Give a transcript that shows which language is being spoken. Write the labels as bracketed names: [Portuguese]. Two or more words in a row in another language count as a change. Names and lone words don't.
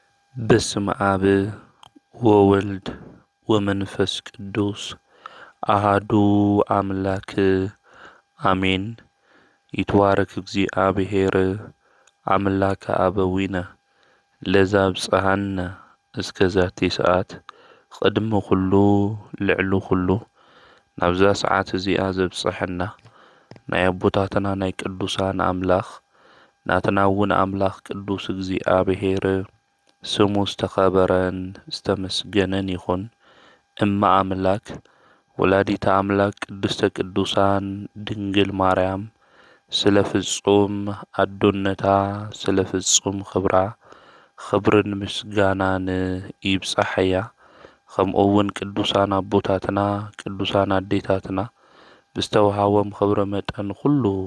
[Geez] በስመ አብ ወወልድ ወመንፈስ ቅዱስ አሃዱ አምላክ አሜን። ይትባረክ እግዚአብሔር አምላከ አበዊነ ለዘአብጽሐነ እስከ ዛቲ ሰዓት [Tigrinya] ቅድመ ኩሉ ልዕሊ ኩሉ ናብዛ ሰዓት እዚኣ ዘብጽሐና ናይ አቦታትና ናይ ቅዱሳን አምላኽ ናትና እውን አምላኽ ቅዱስ እግዚአብሔር ስሙ ዝተኸበረን ዝተመስገነን ይኹን። እማ አምላክ [Geez] ወላዲተ አምላክ ቅድስተ ቅዱሳን [Tigrinya] ድንግል ማርያም ስለ ፍጹም አዶነታ ስለ ፍጹም ክብራ ክብርን ምስጋናን ይብጻሕያ። ከምኡ እውን ቅዱሳን አቦታትና ቅዱሳን አዴታትና ብዝተወሃቦም ክብሪ መጠን ኩሉ